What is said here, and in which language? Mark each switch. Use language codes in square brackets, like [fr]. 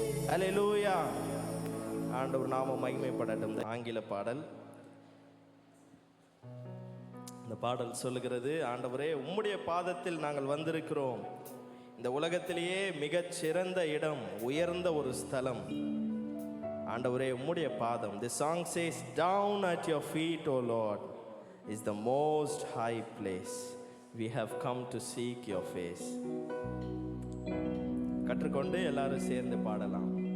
[ta] ஹல்லேலூயா. ஆண்டவர் நாம மகிமைப்படட்டும். ஆங்கில பாடல். இந்த பாடல் சொல்லுகிறது, ஆண்டவரே உம்முடைய பாதத்தில் நாங்கள் வந்திருக்கிறோம். இந்த உலகத்திலேயே மிகச் சிறந்த இடம், உயர்ந்த ஒரு ஸ்தலம் ஆண்டவரே உம்முடைய பாதம். [en] The song says, down at your feet, O Lord, is the most high place. We have come to seek your face. [ta] கற்றுக்கொண்டு எல்லாரும் சேர்ந்து பாடலாம்.